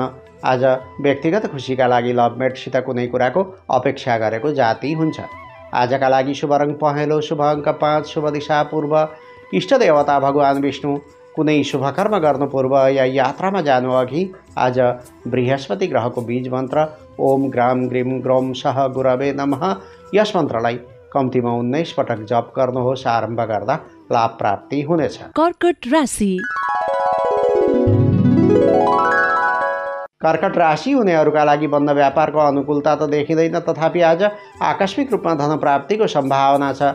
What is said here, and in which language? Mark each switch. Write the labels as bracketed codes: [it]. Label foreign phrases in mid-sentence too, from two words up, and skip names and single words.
[ne] आज व्यक्तिगत खुसीका लागि लभमेटसित कुनै कुराको अपेक्षा गरेको जाति हुन्छ। आजका लागि शुभ रङ पहेँलो, शुभ अङ्क 5, शुभ दिशा पूर्व। इष्ट देवता भगवान विष्णु। कुनै शुभकर्म गर्नु पूर्व या यात्रामा जानु अघि आज बृहस्पति ग्रहको बीज मन्त्र [sa] ओम ग्राम ग्रीम ग्रौम सह गुरवे नमः [ne] यस मन्त्रलाई कम्तीमा 19 पटक जप गर्नुहोस्। आरम्भ गर्दा लाभ प्राप्ति हुनेछ। कर्कट राशि। कर्कट राशि हुनेहरूका लागि बन्द व्यापारको अनुकूलता त देखिँदैन, तथापि आज आकस्मिक रूपमा धन प्राप्तिको सम्भावना छ।